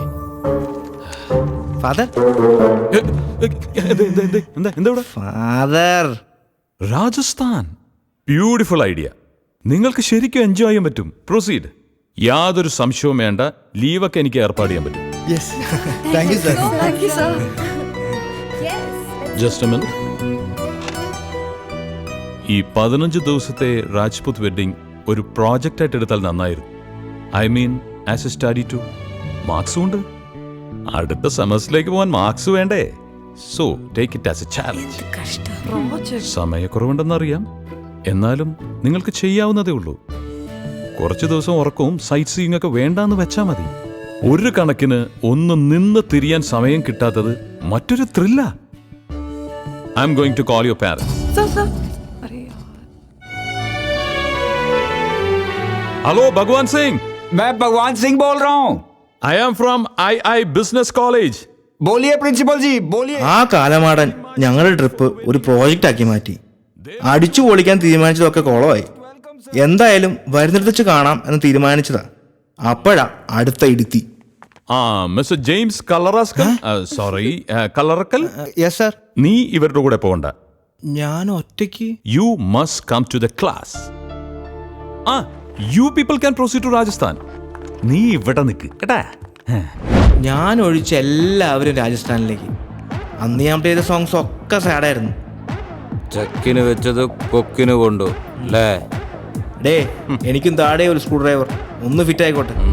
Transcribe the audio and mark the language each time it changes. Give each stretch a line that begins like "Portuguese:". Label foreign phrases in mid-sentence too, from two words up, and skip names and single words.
English: Father, father. രാജസ്ഥാൻ beautiful idea.
Malayalam: നിങ്ങൾക്ക് ശരിക്കും എൻജോയ് ചെയ്യാൻ പറ്റും. പ്രൊസീഡ്. യാതൊരു സംശയവും വേണ്ട. ലീവൊക്കെ എനിക്ക് ഏർപ്പാട് ചെയ്യാൻ പറ്റും.
English: Yes, thank you sir. Thank you, sir. Just a minute.
Malayalam: ഈ 15 ദിവസത്തെ രാജ്പുത് വെഡിങ് ഒരു പ്രോജക്റ്റ് ആയിട്ട് എടുത്താൽ നന്നായിരുന്നു.
English: I mean as a study too.
Malayalam: മാർക്സും ഉണ്ട്. അടുത്ത സെമസ്റ്ററിലേക്ക് പോകാൻ മാർക്സ് വേണ്ടേ?
English: So take it as a challenge.
Malayalam: സമയക്കുറവുണ്ടെന്നറിയാം, എന്നാലും നിങ്ങൾക്ക് ചെയ്യാവുന്നതേ ഉള്ളൂ. കുറച്ച് ദിവസം ഉറക്കവും
English: sight seeing
Malayalam: ഒക്കെ വേണ്ടാന്ന് വെച്ചാൽ മതി. ഒരു കണക്കിന് ഒന്ന് നിന്ന് തിരിയാൻ സമയം കിട്ടാത്തത് മറ്റൊരു ത്രില്ല.
English: I am going to call your parents.
Hindi: हेलो भगवान सिंह. मैं भगवान सिंह बोल रहा हूँ.
English: I am from I Business College.
Hindi: बोलिए प्रिंसिपल जी, बोलिए.
Malayalam: ആ കാലമാടൻ ഞങ്ങളുടെ ട്രിപ്പ് ഒരു പ്രോജക്റ്റ് ആക്കി മാറ്റി. അടിച്ചു പൊളിക്കാൻ തീരുമാനിച്ചതൊക്കെ കോളമായി. എന്തായാലും വരുന്നിടത്ത് വെച്ച് കാണാം എന്ന് തീരുമാനിച്ചതാ. അപ്പോഴാ അടുത്ത ഇടുത്തി.
English: Mister James Kallaraskal, sorry Kallarakkal. Yes sir.
Malayalam: നീ ഇവരുടെ കൂടെ പോകണ്ട. ഞാൻ ഒറ്റയ്ക്ക്.
English: You must come to the class. You people can proceed to Rajasthan.
Malayalam: നീ ഇവിടെ നിൽക്ക് കേട്ടാ. ഞാൻ ഒഴിച്ച എല്ലാവരും രാജസ്ഥാനിലേക്ക്. അന്ന് ഞാൻ ചെയ്ത സോങ്സ് ഒക്കെ സാഡായിരുന്നു. ചക്കിന് വെച്ചത് കൊക്കിന് കൊണ്ടു അല്ലേ? ഡേ, എനിക്കും താഴെ ഒരു സ്ക്രൂ ഡ്രൈവർ ഒന്ന് ഫിറ്റ് ആയിക്കോട്ടെ.